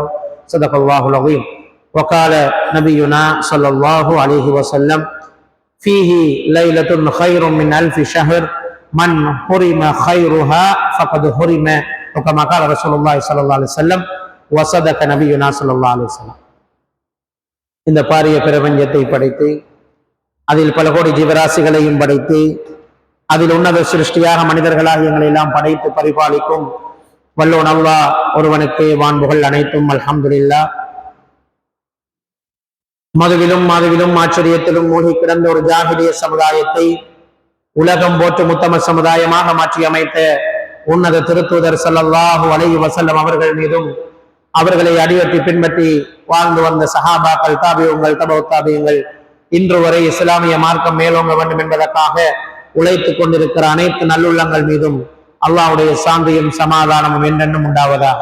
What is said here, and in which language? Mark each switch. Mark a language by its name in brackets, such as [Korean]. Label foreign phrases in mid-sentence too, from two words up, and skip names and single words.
[Arabic] صدق الله العظيم. وقال نبينا صلى الله عليه وسلم: فيه ليلة خير من ألف شهر من حرم خيرها فقد حرم. وكما قال رسول الله صلى الله عليه وسلم وصدق نبينا صلى الله عليه وسلم. [Tamil] இந்த பாரிய பிரபஞ்சத்தை படைத்து அதில் பல கோடி ஜீவராசிகளையும் படைத்து அதில் உன்னத சிருஷ்டியாக மனிதர்களாக எங்களை எல்லாம் படைத்து பரிபாலிக்கும் வல்லோன் அல்லாஹ் ஒருவனுக்கு வான்புகள் அனைத்தும் அல்ஹம்துலில்லாஹ். மதுவிலும் ஆச்சரியத்திலும் மூழ்கி கிடந்த ஒரு ஜாஹிலிய சமுதாயத்தை உலகம் போற்று உத்தம சமுதாயமாக மாற்றி அமைத்த உன்னத திருத்தூதர் [Arabic] صلى الله عليه وسلم [Tamil] அவர்கள் மீதும் அவர்களை அடியொற்றி பின்பற்றி வாழ்ந்து வந்த சஹாபாக்கள், தாபிஊன்கள், தபூ தாபிஈன்கள், இன்று வரை இஸ்லாமிய மார்க்கம் மேலோங்க வேண்டும் என்பதற்காக உழைத்துக் கொண்டிருக்கிற அனைத்து நல்லுள்ளங்கள் மீதும் அல்லாஹ்வுடைய சாந்தியும் சமாதானமும் என்றென்றும் உண்டாவதாக.